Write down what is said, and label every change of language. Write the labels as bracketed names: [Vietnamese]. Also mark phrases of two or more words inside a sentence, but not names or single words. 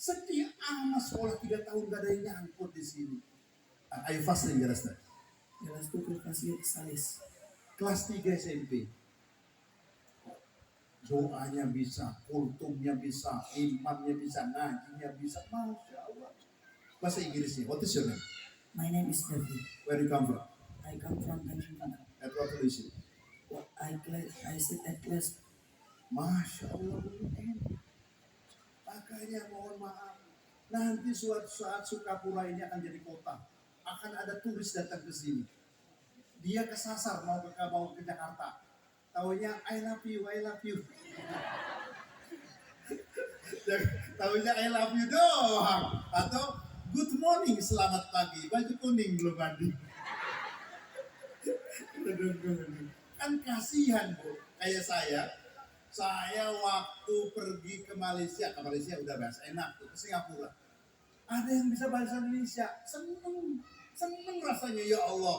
[Indonesian] Sedih anak sekolah 3 tahun gak ada yang nyangkut di sini. Ayo fasling jelas dah. Jelas tuh kasih salis. Kelas 3 SMP. Doanya bisa, kultumnya bisa, imannya bisa, ngajinya bisa, [Arabic] masya Allah. [Indonesian] Bahasa Inggrisnya, [English] what is your name? My name is David. Where you come from? I come from Tanjung. At what religion? I sit at class. [Arabic] Masya Allah. [Indonesian] Makanya mohon maaf, nanti suatu saat Sukapura ini akan jadi kota. Akan ada turis datang ke sini. Dia kesasar mau ke Jakarta. [English] Taunya I love you, I love you. [Indonesian] Taunya [English] I love you [Indonesian] doang. [English] Atau good morning, [Indonesian] selamat pagi. Baju kuning belum mandi. Kan kasihan Bu. Kayak saya waktu pergi ke Malaysia udah bahasa enak tuh, ke Singapura. Ada yang bisa bahasa Indonesia, seneng rasanya, [Arabic] ya Allah.